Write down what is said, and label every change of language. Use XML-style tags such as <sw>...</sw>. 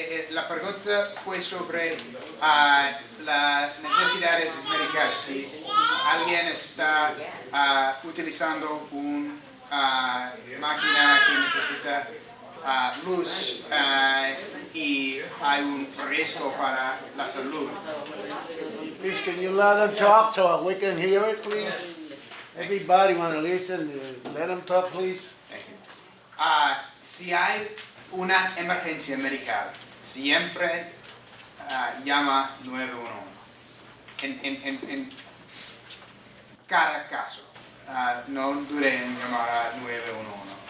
<es>La pregunta fue sobre las necesidades médicas. Si alguien está utilizando una máquina que necesita luz y hay un riesgo para la salud.</es> <en>Please, can you let them talk so we can hear it, please? Everybody wanna listen, let them talk, please. Thank you.</en> <es>Si hay una emergencia medical, siempre llama 911. En cada caso, no dude en llamar a 911.</es>